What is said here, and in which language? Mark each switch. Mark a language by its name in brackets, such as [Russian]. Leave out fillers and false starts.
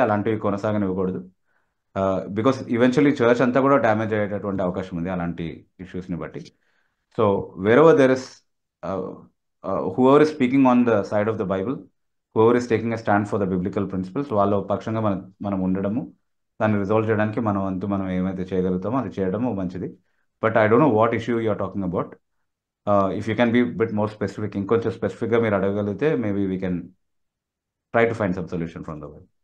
[Telugu] అలాంటివి కొనసాగనివ్వకూడదు. Because eventually church అంతా కూడా డ్యామేజ్ అయ్యేటటువంటి అవకాశం ఉంది అలాంటి ఇష్యూస్ని బట్టి. [English] so wherever there is whoever is speaking on the side of the Bible, whoever is taking a stand for the biblical principles, [Telugu] వాళ్ళ పక్షంగా మనం ఉండడము, దాన్ని రిజాల్వ్ చేయడానికి మనం వంతు మనం ఏమైతే చేయగలుగుతామో అది చేయడము మంచిది. [English] But I don't know what issue you are talking about. If you can be bit more specific, [Telugu] ఇంకొంచెం స్పెసిఫిక్గా మీరు అడగగలిగితే [English] Maybe we can try to find some solution from the way.